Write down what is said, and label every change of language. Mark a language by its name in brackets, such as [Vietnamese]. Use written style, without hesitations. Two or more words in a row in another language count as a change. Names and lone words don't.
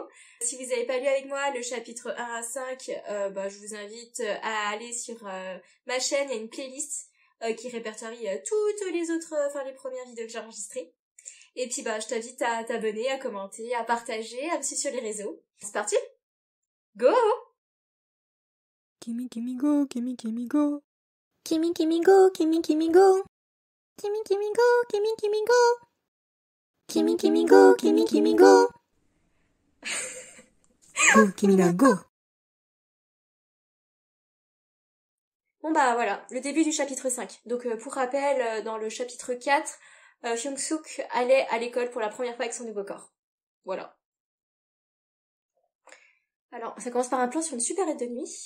[French] Si vous n'avez pas lu avec moi le chapitre 1 à 5, je vous invite à aller sur ma chaîne. Il y a une playlist qui répertorie toutes les autres, les premières vidéos que j'ai enregistrées. Et puis je t'invite à t'abonner, à commenter, à partager, à me suivre sur les réseaux. C'est parti? Go! Kimi Kimi go, Kimi Kimi go. Kimi Kimi go, Kimi Kimi go. Kimi Kimi go, Kimi Kimi go. Kimi Kimi go, Kimi Kimi go. Go, Kimina, go. Bon voilà, le début du chapitre 5. Donc pour rappel, dans le chapitre 4, Hyung-suk allait à l'école pour la première fois avec son nouveau corps. Voilà. Alors, ça commence par un plan sur une supérette de nuit.